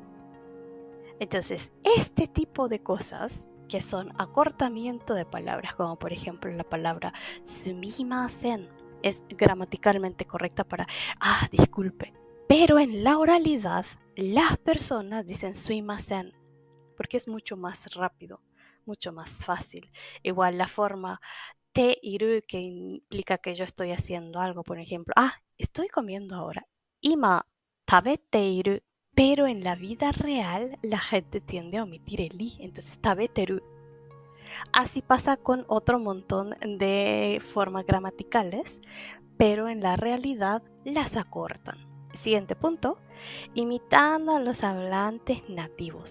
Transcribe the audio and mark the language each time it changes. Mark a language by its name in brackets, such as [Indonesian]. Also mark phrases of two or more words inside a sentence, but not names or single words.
[Spanish] Entonces, este tipo de cosas que son acortamiento de palabras, como por ejemplo la palabra sumimasen, es gramaticalmente correcta para disculpe. Pero en la oralidad, las personas dicen sumimasen porque es mucho más rápido, mucho más fácil. Igual la forma [Japanese] ている, [Spanish] que implica que yo estoy haciendo algo, por ejemplo, estoy comiendo ahora. [Japanese] 今食べている. [Spanish] Pero en la vida real la gente tiende a omitir el i, entonces tabeteru. Así pasa con otro montón de formas gramaticales, pero en la realidad las acortan. Siguiente punto, imitando a los hablantes nativos.